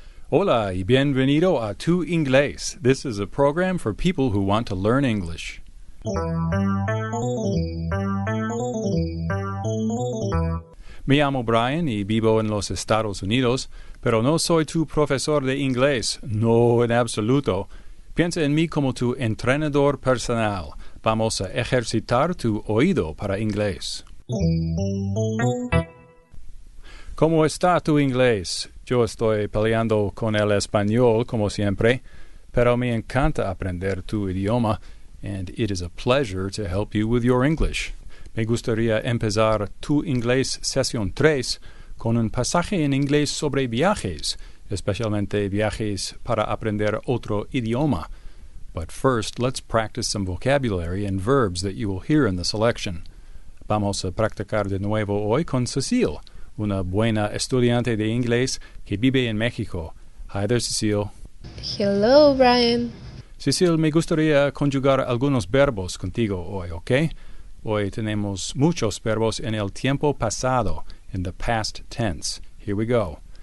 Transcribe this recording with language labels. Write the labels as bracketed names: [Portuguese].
[Spanish] Hola y bienvenido a Tu Inglés. [English] This is a program for people who want to learn English. [Spanish] Me llamo Brian y vivo en los Estados Unidos, pero no soy tu profesor de inglés, no en absoluto. Piensa en mí como tu entrenador personal. Vamos a ejercitar tu oído para inglés. ¿Cómo está tu inglés? Yo estoy peleando con el español, como siempre, pero me encanta aprender tu idioma, [English] and it is a pleasure to help you with your English. [Spanish] Me gustaría empezar Tu Inglés Sesión 3 con un pasaje en inglés sobre viajes, especialmente viajes para aprender otro idioma. [English] But first, let's practice some vocabulary and verbs that you will hear in the selection. [Spanish] Vamos a practicar de nuevo hoy con Cecile, una buena estudiante de inglés que vive en México. [English] Hi there, Cecile. Hello, Brian. [Spanish] Cecile, me gustaría conjugar algunos verbos contigo hoy, ¿ok? Hoy tenemos muchos verbos en el tiempo pasado, [English] in the past tense. Here we go.